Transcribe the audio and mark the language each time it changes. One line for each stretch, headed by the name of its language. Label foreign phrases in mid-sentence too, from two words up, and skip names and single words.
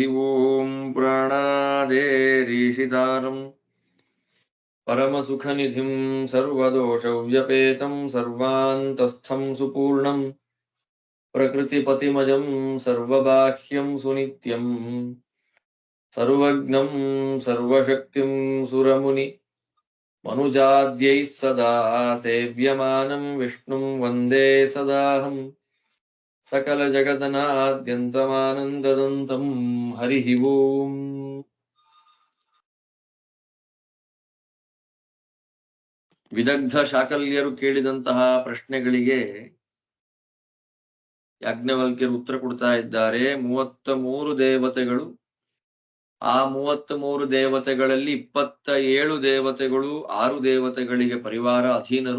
Sanskrit: ओम् प्राणादेरीशितारम् परमसुखनिधिं सर्वदोषव्यपेतं सर्वान्तस्थं सुपूर्णम् प्रकृतिपतिमजं सर्वबाह्यं सुनित्यम् सर्वज्ञं सर्वशक्तिं सुरमुनि मनुजाद्यैः सदा सेव्यमानं विष्णुं वन्दे सदाहम् सकलजगदनाद्यन्तमानन्ददन्तं हरिः ओम्
Kannada: ವಿದಗ್ಧ ಶಾಕಲ್ಯರು ಕೇಳಿದಂತಹ ಪ್ರಶ್ನೆಗಳಿಗೆ ಯಾಜ್ಞವಲ್ಕ್ಯರು ಉತ್ತರ ಕೊಡ್ತಾ ಇದ್ದಾರೆ. 33 ದೇವತೆಗಳು, ಆ 33 ದೇವತೆಗಳಲ್ಲಿ 27 ದೇವತೆಗಳು 6 ದೇವತೆಗಳಿಗೆ ಪರಿವಾರ ಅಧೀನರು.